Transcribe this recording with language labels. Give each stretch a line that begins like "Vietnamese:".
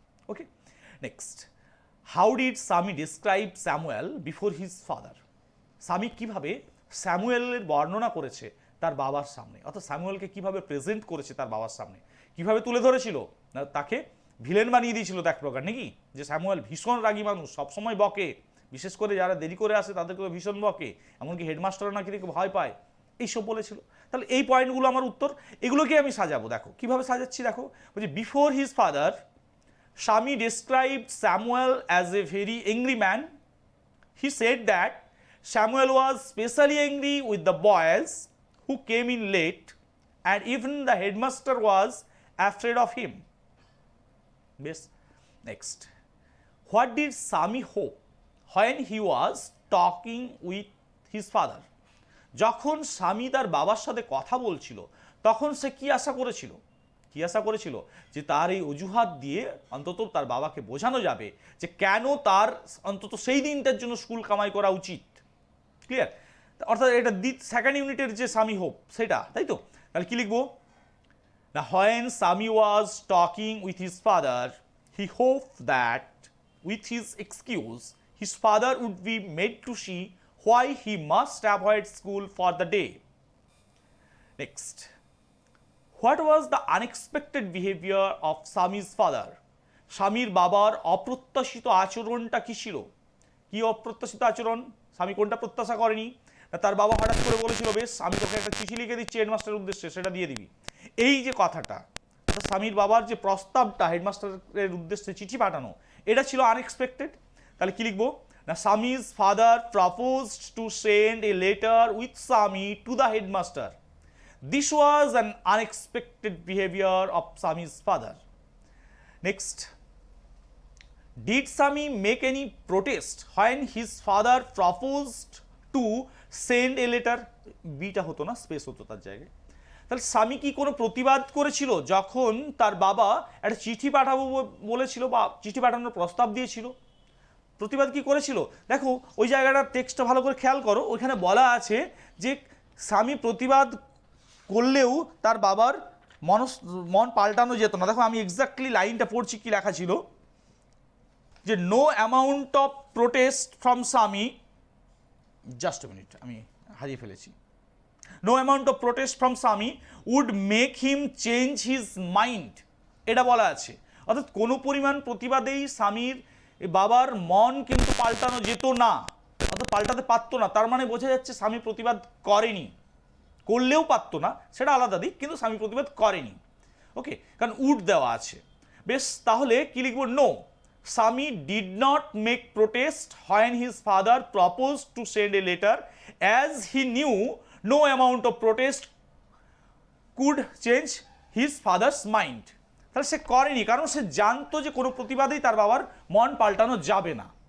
English: Okay, next, how did Sami describe Samuel before his father?
Bangla: স্বামী কিভাবে স্যামুয়েলের বর্ণনা করেছে তার বাবার সামনে, অর্থাৎ স্যামুয়েলকে কিভাবে প্রেজেন্ট করেছে তার বাবার সামনে, কিভাবে তুলে ধরেছিল না, তাকে ভিলেন বানিয়ে দিয়েছিল এক প্রকার, নাকি? যে স্যামুয়েল ভীষণ রাগী মানুষ, সবসময় বকে, বিশেষ করে যারা দেরি করে আসে তাদেরকে ভীষণ বকে, এমনকি হেডমাস্টারও নাকি দেখে ভয় পায়, এইসব বলেছিল। তাহলে এই পয়েন্টগুলো আমার উত্তর, এগুলোকে আমি সাজাবো।
English: দেখো কিভাবে সাজাচ্ছি, দেখো বলছি, before his father Sami described Samuel as a very angry man. He said that Samuel was specially angry with the boys who came in late, and even the headmaster was afraid of him. Yes. Next, what did Sami hope when he was talking with his father?
Bangla: যখন স্বামী তার বাবার সাথে কথা বলছিল তখন সে কি আশা করেছিল? কি আশা করেছিল? যে তার এই অজুহাত দিয়ে অন্তত তার বাবাকে বোঝানো যাবে যে কেন তার অন্তত সেই দিনটার জন্য স্কুল কামাই করা উচিত। ক্লিয়ার? অর্থাৎ এটা সেকেন্ড ইউনিটের যে স্বামী হোপ সেটা, তাই তো? তাহলে কি লিখবো?
English: না, when Sami was talking with his father, he hoped that with his excuse, his father would be made to see why he must avoid school for the day. Next, what was the unexpected behavior of Sami's father?
Bangla: স্বামীর বাবার অপ্রত্যাশিত আচরণটা কি ছিল? কি অপ্রত্যাশিত আচরণ? স্বামী কোনটা প্রত্যাশা করেনি? না, তার বাবা হঠাৎ করে বলেছিল, বেশ আমি তোকে একটা চিঠি লিখে দিচ্ছি হেডমাস্টারের উদ্দেশ্যে, সেটা দিয়ে দিবি। এই যে কথাটা, স্বামীর বাবার যে প্রস্তাবটা হেডমাস্টারের উদ্দেশ্যে চিঠি পাঠানো, এটা ছিল আনএক্সপেক্টেড। তাহলে কি লিখবো?
English: না, Sami's father proposed to send a letter with Sami to the headmaster. This was an unexpected behavior of Sami's father. Next, did Sami make any protest when his father proposed to send a letter?
Bangla: Beta হতো না, space হতো তার জায়গায়। তাহলে স্বামী কি কোনো প্রতিবাদ করেছিল যখন তার বাবা একটা চিঠি পাঠাবো বলেছিল বা চিঠি পাঠানোর প্রস্তাব দিয়েছিল? প্রতিবাদ কি করেছিল? দেখো ওই জায়গাটার টেক্সটটা ভালো করে খেয়াল করো, ওইখানে বলা আছে যে স্বামী প্রতিবাদ করলেও তার বাবার মন পাল্টানো যেত না। দেখো আমি এক্স্যাক্টলি লাইনটা পড়ছি, কি লেখা ছিল যে no amount of protest from স্বামী, জাস্ট এ মিনিট আমি হারিয়ে ফেলেছি, no amount of protest from স্বামী would make him change his mind, এটা বলা আছে। অর্থাৎ কোনো পরিমাণ প্রতিবাদেই স্বামীর বাবার মন কিন্তু পাল্টানো যেত না, অর্থাৎ পাল্টাতে পারতো না। তার মানে বোঝা যাচ্ছে স্বামী প্রতিবাদ করেনি, করলেও পারতো না সেটা আলাদা দিক, কিন্তু স্বামী প্রতিবাদ করেনি। ওকে, কারণ উড দেওয়া আছে। বেশ, তাহলে কি লিখবো?
English: No, Sami did not make protest when his father proposed to send a letter, as he knew no amount of protest could change his father's mind.
Bangla: তাহলে সে করেনি কারণ সে জানতো যে কোনো প্রতিবাদেই তার বাবার মন পাল্টানো যাবে না।